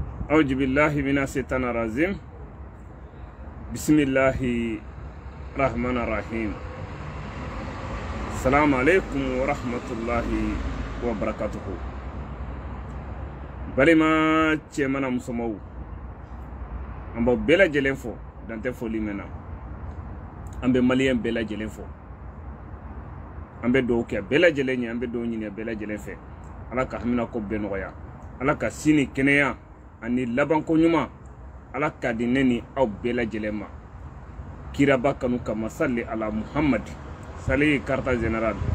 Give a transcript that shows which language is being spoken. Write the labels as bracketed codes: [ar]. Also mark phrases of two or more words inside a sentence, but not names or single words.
[ar] أعوذ بالله من الشيطان الرجيم بسم الله الرحمن الرحيم السلام عليكم ورحمة الله وبركاته [bm] balima cɛmana musomaw an b'aw bɛɛ lajɛlen fo dantɛ foli mɛn na an bɛ maliyɛn bɛɛ lajɛlen fo an bɛ dugawu kɛ bɛɛ lajɛlen ɲɛ an bɛ dugawu ɲini bɛɛ lajɛlen fɛ ala ka hamina ko bɛɛ nɔgɔya ala ka sini kɛnɛya ani labanko ɲuman ala ka di ne ni aw bɛɛ lajɛlen ma kiraba kanu kama [ar] صل على محمد [bm] sali karta general